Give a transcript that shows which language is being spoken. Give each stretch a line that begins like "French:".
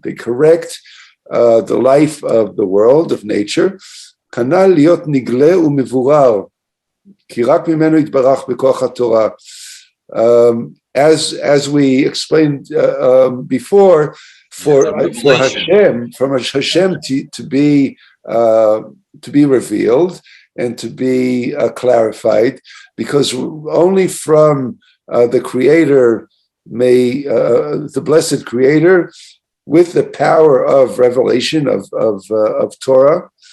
English: They correct the life of the world, of nature.
Hebrew: כנ"ל להיות נגלה ומבורר, כי רק ממנו יתברך בכוח התורה.
English: As we explained before, for Hashem, from Hashem to be revealed and to be clarified, because only from the Creator may the blessed Creator, with the power of revelation of Torah.